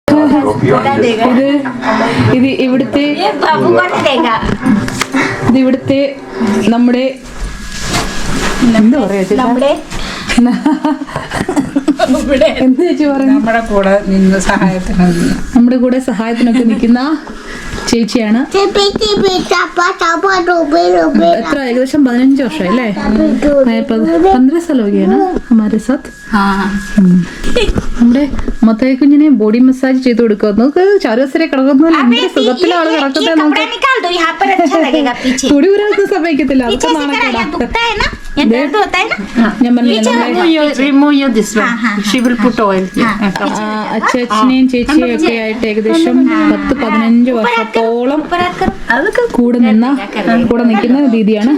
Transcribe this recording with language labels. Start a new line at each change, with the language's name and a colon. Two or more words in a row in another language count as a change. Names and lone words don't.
Malayalam: ഇത് ഇവിടുത്തെ നമ്മുടെ എന്താ പറയാ എന്ത് ചേച്ചി പറഞ്ഞു, നമ്മുടെ കൂടെ സഹായത്തിനൊക്കെ നിൽക്കുന്ന ചേച്ചിയാണ്. എത്ര ഏകദേശം 15 വർഷം അല്ലേ?
Hindi: 15 साल हो गया ना हमारे साथ.
Malayalam: നമ്മുടെ മൊത്തമായി കുഞ്ഞിനെ ബോഡി മസാജ് ചെയ്ത് കൊടുക്കുക. നമുക്ക് ചാരുവസരെ കിടക്കുന്ന സുഖത്തിലെ ആള് കിടക്കുന്നത് തുടി ഊരാൻ സമ്മതിക്കത്തില്ല. അതൊക്കെ അച്ഛനെയും ചേച്ചിയും ഒക്കെ ആയിട്ട് ഏകദേശം 10-15 വർഷത്തോളം കൂടെ നിൽക്കുന്ന ദീദിയാണ്.